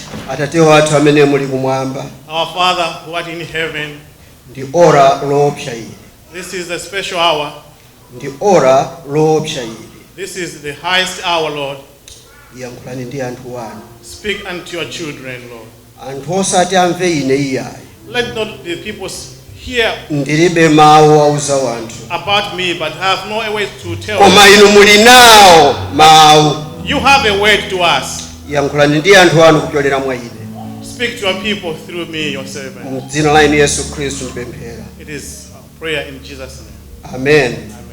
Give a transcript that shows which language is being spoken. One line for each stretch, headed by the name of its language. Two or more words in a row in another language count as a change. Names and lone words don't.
Nyanja: Atate wathu amene muli kumwamba,
English: Our Father who art in heaven,
Nyanja: ndi ora loopsa ili.
English: this is the special hour.
Nyanja: Ndi ora loopsa ili.
English: This is the highest hour, Lord.
Nyanja: Yankhulani ndi anthu wanu.
English: Speak unto your children, Lord.
Nyanja: Anthu osati amve ine iyayi.
English: Let not the people s-, hear
Nyanja: Ndilibe mawu auza wanthu.
English: about me, but have no way to tell.
Nyanja: Koma inu muli nawo mawu.
English: You have a word to us.
Nyanja: Yankhulani ndi anthu anu kupyolera mwa ine.
English: Speak to your people through me, your servant.
Nyanja: Mu dzina la inu Yesu Khristu ndipemphera.
English: It is our prayer in Jesus' name. Amen. Amen.